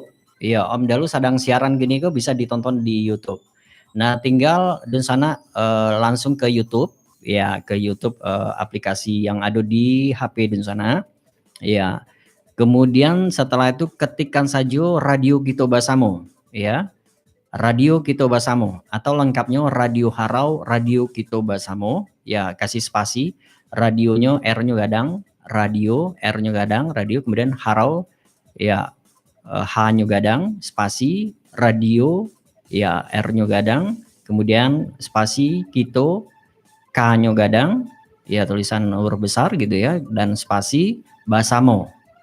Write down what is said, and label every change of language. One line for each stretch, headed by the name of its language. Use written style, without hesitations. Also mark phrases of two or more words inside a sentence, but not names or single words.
Indonesian: Iya, Om Dalu sedang siaran gini kok bisa ditonton di YouTube. Nah, tinggal di sana langsung ke YouTube. Ya ke YouTube aplikasi yang ada di HP di sana ya, kemudian setelah itu ketikkan saja Radio Kito Basamo ya, Radio Kito Basamo atau lengkapnya Radio Haro Radio Kito Basamo ya, kasih spasi radionya R-nya gadang, radio R-nya gadang, radio kemudian Haro ya, H-nya gadang, spasi radio ya, R-nya gadang, kemudian spasi Kito K-nya gadang, ya tulisan huruf besar gitu ya, dan spasi Basamo.